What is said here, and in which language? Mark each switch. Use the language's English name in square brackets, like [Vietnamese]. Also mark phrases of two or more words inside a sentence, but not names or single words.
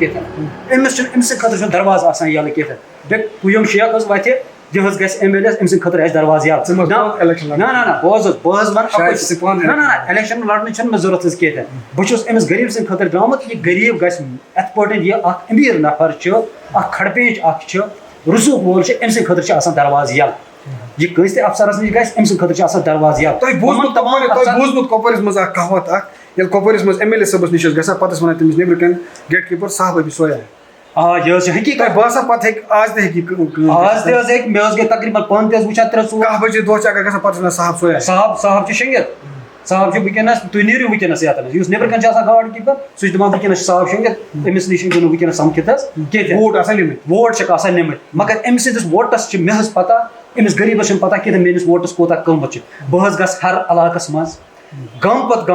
[Kashmiri] کینٛہہ أمِس چھُنہٕ أمۍ سٕنٛدِ خٲطرٕ چھُنہٕ دروازٕ آسان یَلہٕ کینٛہہ قیوم شیخ حظ وَتھِ یہِ حظ گژھِ ایم ایل اے أمۍ سٕنٛدِ خٲطرٕ آسہِ دروازٕ یَلہٕ نہ بہٕ حظ وَنہٕ نہ الیکشن لڑنٕچ چھَنہٕ مےٚ ضوٚرتھ حظ کینٛہہ بہٕ چھُس أمِس غریٖب سٕنٛدِ خٲطرٕ درٛامُت یہِ غریٖب گژھِ یِتھ پٲٹھۍ یہِ اکھ امیٖر نفر چھُ اکھ کھڑ پیٚنٛچ اکھ چھُ رسوخ وول چھُ أمۍ سٕنٛدِ خٲطرٕ چھُ آسان دروازٕ یَلہٕ یہِ کٲنٛسہِ تہِ افسرس نِش گژھِ أمۍ سٕنٛدِ خٲطرٕ چھُ آسان دروازٕ یَلہٕ تۄہہِ بوٗزمُت کۄپوٲرِس منٛز اکھ کہاوت اکھ ییٚلہِ کۄپوٲرِس منٛز ایم ایل اے صٲبَس نِش ٲسۍ گژھان پتہٕ ٲسۍ وَنان تٔمِس نیٚبرٕ کَنۍ گیٹ کیٖپر صاحب [Urdu] ابھی سویا [Kashmiri] یہِ حظ چھِ حقیٖقت باسان پتہٕ ہیٚکہِ آز تہِ ہیٚکہِ آز تہِ حظ ہیٚکہِ مےٚ حظ گٔے تقریٖبن پانہٕ تہِ حظ وٕچھان 3-4 بَجے دۄہ چھِ اگر گژھان پتہٕ چھِ وَنان صاحب سویا صاحب چھُ شیٚنٛگِتھ صاحب چھُ وٕنکٮ۪نس تُہۍ نیٖرِو وٕنکٮ۪نس یَتَن یُس نیٚبرٕ کَنۍ چھُ آسان گاڈ کیٖپر سُہ چھُ دَپان وٕنکٮ۪نس چھُ صاحب شیٚنٛگِتھ أمِس نِش ہیٚکِو نہٕ وٕنکٮ۪نس سَمکھِتھ حظ کینٛہہ ووٹ چھِکھ آسان نِمٕتۍ مگر أمۍ سٕنٛدِس ووٹس چھِ مےٚ حظ پتہ أمِس غریٖبَس چھُنہٕ پتہ کینٛہہ میٲنِس ووٹس کوٗتاہ قۭمَتھ چھُ بہٕ حظ گژھٕ ہر علاقس منٛز گام پتہ